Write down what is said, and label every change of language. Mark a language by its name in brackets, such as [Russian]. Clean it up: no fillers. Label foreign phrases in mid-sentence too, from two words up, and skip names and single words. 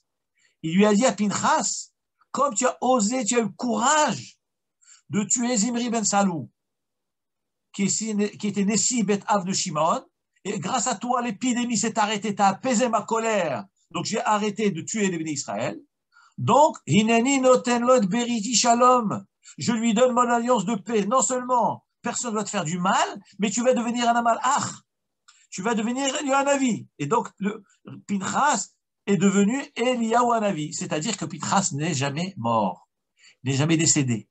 [French] Il lui a dit à Pinchas, comme tu as osé, tu as eu le courage de tuer Zimri Ben Salou, qui était [Hebrew] נשיא בית אב [French] de Shimon, et grâce à toi, l'épidémie s'est arrêtée, tu as apaisé ma colère, donc j'ai arrêté de tuer les bénis Israël. Donc, [Hebrew] הנני נותן לו את בריתי שלום, [French] je lui donne mon alliance de paix. Non seulement personne ne va te faire du mal, mais tu vas devenir un amalach, tu vas devenir Eliyahu Hanavi. Et donc, le Pinchas est devenu Eliyahu Hanavi, c'est-à-dire que Pinchas n'est jamais mort, n'est jamais décédé.